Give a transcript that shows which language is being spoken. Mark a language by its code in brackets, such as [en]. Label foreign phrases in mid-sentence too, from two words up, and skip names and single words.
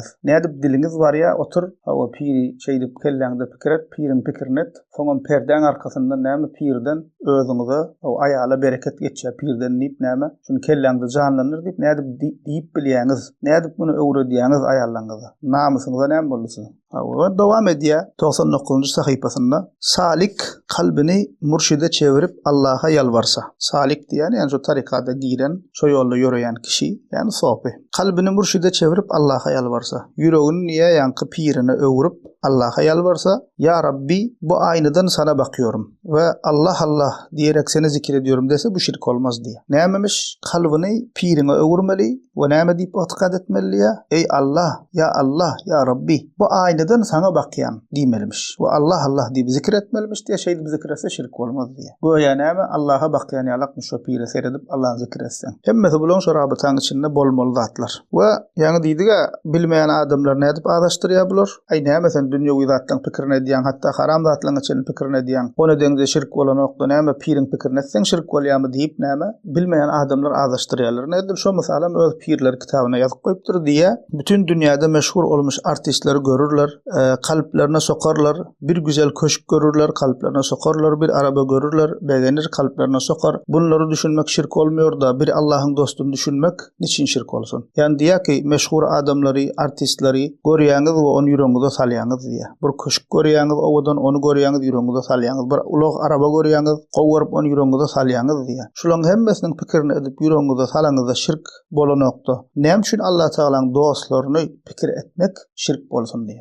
[tk] Nädip diliniz bar ýa otur, hawa piri şeýdip kelläňde pikir et, pirin pikirini et. Soňam perden arkasyndan näme pirden özüňize o aýala bereket geçýär. Pirden diýip näme şunu kelläňde janlanır diýip nädip diýip bilýäňiz. Nädip bunu öwredýäňiz aýallaryňyza. Namusyňyza näme bolsa. Hawa dowam edýär 99-njy sahypasynda [tr] salik kalbini murşide çevirip Allah'a yalvarsa. [tk] Salik diýen ýani şu tarikada giren, şu ýolda ýöreýän kişi, ýani sopi. [tr] Kalbini murşide çevirip Allah'a yalvarsa. [tk] Ýüregini niýe ýanky pirine öwrüp [tr] Allah'a yalvarsa, ya Rabbi bu aynadan sana bakıyorum ve Allah Allah diyerek seni zikrediyorum dese bu şirk olmaz diye. [tk] Nämemiş kalbini pirine öwürmeli ve näme diýip etiqad etmeli ya? Ey Allah, ya Rabbi bu aynadan sana bakyan diýmelimiş. Ve Allah Allah diýip zikretmelimiş diye şeýle zikretse şirk olmaz diye. Goýa näme Allah'a bakyan ýalakmy şu pire seredip Allah'ı zikretsen. Hemmesi bulan şu rabıtaň içinde bolmaly zatlar. We ýani diýdiga bilmeýän adamlar nädip adaşdyrýar bular? Ay näme sen dünýäwi zatlaryň pikirini edýän, hatda haram zatlaryň içinde pikirini edýän, ona deňde şirk bolan okda näme pirin pikirini etsen şirk bolýarmy diýip näme bilmeýän adamlar adaşdyrýarlar. Nädir şu misalam öz pirler kitabyna ýazyp goýupdyr diýe [tr] bütün dünýäde meşhur olmuş artistleri görürler, kalplerine sokarlar, bir güzel köşk görürler, kalplerine sokarlar, bir araba görürler, beğenir, kalplerine sokar. Bunları düşünmek şirk olmuyor da bir Allah'ın dostunu düşünmek niçin şirk olsun? [tk] Yani diýär ki meşhur adamları, artistleri görýäňiz we onu ýüregiňize salýaňyz diýär. Bir köşk görýäňiz, owadan onu görýäňiz, ýüregiňize salýaňyz. Bir ulug araba görýäňiz, gowuryp onu ýüregiňize salýaňyz diýär. Şularyň hemmesiniň pikirini edip ýüregiňize salaňyzda şirk bolanokda. Näme üçin Allah Taala'nın dostlaryny pikir etmek şirk bolsun diýär.